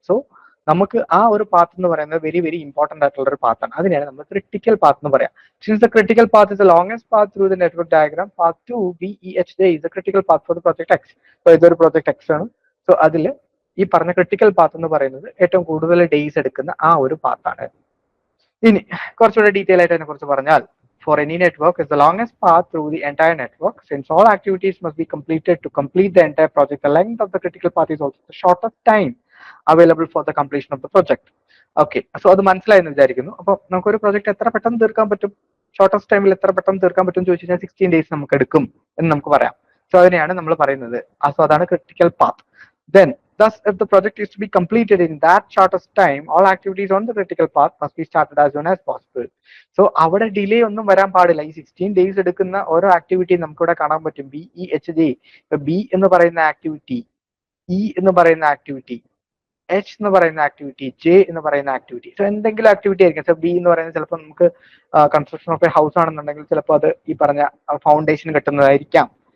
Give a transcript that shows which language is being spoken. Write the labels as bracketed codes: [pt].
[ml] So നമുക്ക് ആ ഒരു പാത്ത് എന്ന് പറയുന്നത് വെരി വെരി ഇമ്പോർട്ടന്റ് ആയിട്ടുള്ള ഒരു പാത്താണ്. അതിനെയാണ് നമ്മൾ ക്രിട്ടിക്കൽ പാത്ത് എന്ന് പറയാം. [en] Since the critical path is the longest path through the network diagram, path 2 BEHJ is the critical path for the project X. [ml] So ഇതൊരു പ്രൊജക്ട് X ആണ്. സോ അതിൽ ഈ പറഞ്ഞ ക്രിട്ടിക്കൽ പാത്ത് എന്ന് പറയുന്നത് ഏറ്റവും കൂടുതൽ ഡേയ്സ് എടുക്കുന്ന ആ ഒരു പാത്താണ്. ഇനി കുറച്ചുകൂടെ ഡീറ്റെയിൽ ആയിട്ട് അതിനെ കുറിച്ച് പറഞ്ഞാൽ, [en] for any network is the longest path through the entire network. Since all activities must be completed to complete the entire project, the length of the critical path is also the shortest time available for the completion of the project. [ml] Okay, so അത് മനസ്സിലായെന്ന് വിചാരിക്കുന്നു. അപ്പൊ നമുക്കൊരു project എത്ര പെട്ടെന്ന് തീർക്കാൻ പറ്റും, shortest ടൈമിൽ എത്ര പെട്ടെന്ന് തീർക്കാൻ പറ്റും എന്ന് ചോദിച്ചു കഴിഞ്ഞാൽ 16 ഡേയ്സ് നമുക്ക് എടുക്കും എന്ന് നമുക്ക് പറയാം. സോ അതിനെയാണ് നമ്മൾ പറയുന്നത്. സോ അതാണ് critical path. [en] Then, thus, if the project is to be completed in that shortest time, all activities on the critical path must be started as soon as possible. [ml] So അവിടെ delay ഒന്നും വരാൻ പാടില്ല. ഈ 16 days എടുക്കുന്ന ഓരോ activity നമുക്കിവിടെ കാണാൻ പറ്റും. BEHJ, ബി എന്ന് പറയുന്ന ആക്ടിവിറ്റി, ഇ എന്ന് പറയുന്ന ആക്ടിവിറ്റി, എച്ച് എന്ന് പറയുന്ന ആക്ടിവിറ്റി, ജെ എന്ന് പറയുന്ന ആക്ടിവിറ്റി. സോ എന്തെങ്കിലും ആക്ടിവിറ്റി ആയിരിക്കും. സോ ബി എന്ന് പറയുന്നത് ചിലപ്പോൾ നമുക്ക് കൺസ്ട്രക്ഷൻ ഓഫ് എ ഹൗസ് ആണെന്നുണ്ടെങ്കിൽ ചിലപ്പോൾ അത് ഈ പറഞ്ഞ ഫൗണ്ടേഷൻ കെട്ടുന്നതായിരിക്കാം.